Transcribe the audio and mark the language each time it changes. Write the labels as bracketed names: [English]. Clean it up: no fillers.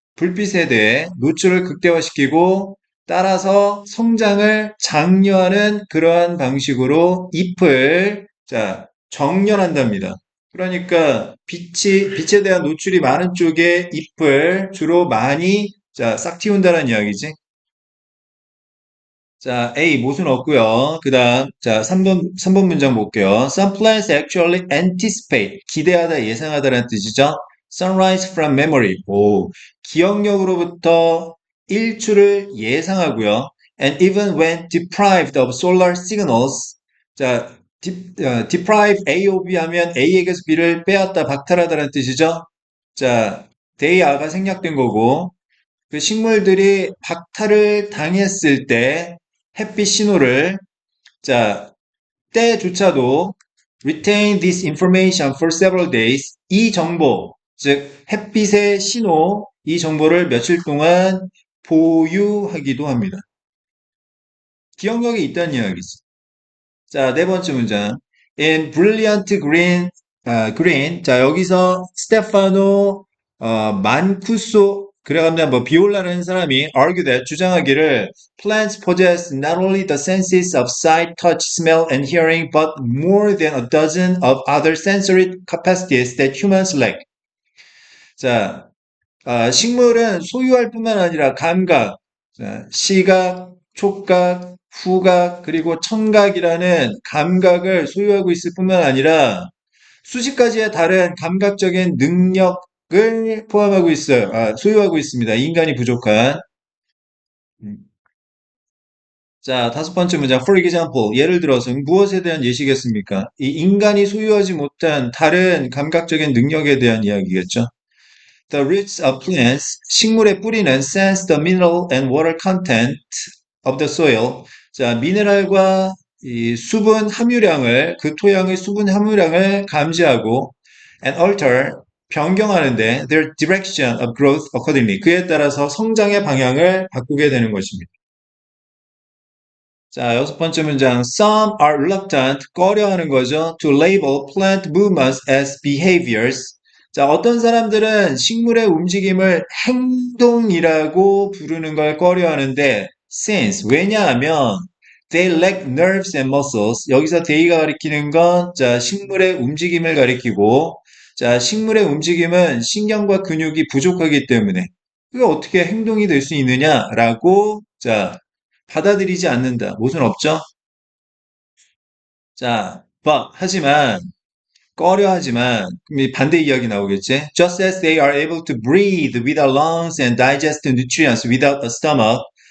[Korean] 불빛에 대해 노출을 극대화시키고 따라서 성장을 장려하는 그러한 방식으로 잎을 자, 정렬한답니다. 그러니까 빛에 대한 노출이 많은 쪽에 잎을 주로 많이 자, 싹 틔운다는 이야기지. 자, A 못은 없고요. 그다음 자, 3번 문장 볼게요. [English] Some plants actually anticipate [Korean] 기대하다 예상하다라는 뜻이죠. [English] Sunrise from memory. [Korean] 오, 기억력으로부터 일출을 예상하고요. [English] And even when deprived of solar signals. [Korean] 자, deprive A of B 하면 A에게서 B를 빼앗다 박탈하다라는 뜻이죠. 자, they are가 생략된 거고 그 식물들이 박탈을 당했을 때 햇빛 신호를 자 때조차도 [English] retain this information for several days [Korean] 이 정보 즉 햇빛의 신호 이 정보를 며칠 동안 보유하기도 합니다. 기억력이 있다는 이야기죠. 자, 네 번째 문장. In brilliant green 그린. 자, 여기서 스테파노, 만쿠소, 그래가면 뭐, 비올라라는 사람이 [English] argue that, [Korean] 주장하기를, [English] plants possess not only the senses of sight, touch, smell, and hearing, but more than a dozen of other sensory capacities that humans lack. [Korean] 자, 식물은 소유할 뿐만 아니라 감각, 자, 시각, 촉각, 후각, 그리고 청각이라는 감각을 소유하고 있을 뿐만 아니라 수십 가지의 다른 감각적인 능력을 포함하고 있어요. 소유하고 있습니다. 인간이 부족한. 음. 자, 다섯 번째 문장. [English] For example, [Korean] 예를 들어서 무엇에 대한 예시겠습니까? 이 인간이 소유하지 못한 다른 감각적인 능력에 대한 이야기겠죠. [English] The roots of plants, [Korean] 식물의 뿌리는 [English] sense the mineral and water content of the soil. [Korean] 자, 미네랄과 이 수분 함유량을, 그 토양의 수분 함유량을 감지하고 [English] and alter, [Korean] 변경하는데 [English] their direction of growth accordingly. [Korean] 그에 따라서 성장의 방향을 바꾸게 되는 것입니다. 자, 여섯 번째 문장. [English] Some are reluctant, [Korean] 꺼려하는 거죠. [English] To label plant movements as behaviors. [Korean] 자, 어떤 사람들은 식물의 움직임을 행동이라고 부르는 걸 꺼려하는데, since, 왜냐하면, [English] they lack nerves and muscles. [Korean] 여기서 they가 가리키는 건, 자, 식물의 움직임을 가리키고, 자, 식물의 움직임은 신경과 근육이 부족하기 때문에, 그게 어떻게 행동이 될 수 있느냐라고, 자, 받아들이지 않는다. 못은 없죠? 자, 하지만, 꺼려하지만, 그럼 이 반대 이야기 나오겠지? [English] Just as they are able to breathe without lungs and digest nutrients without a stomach.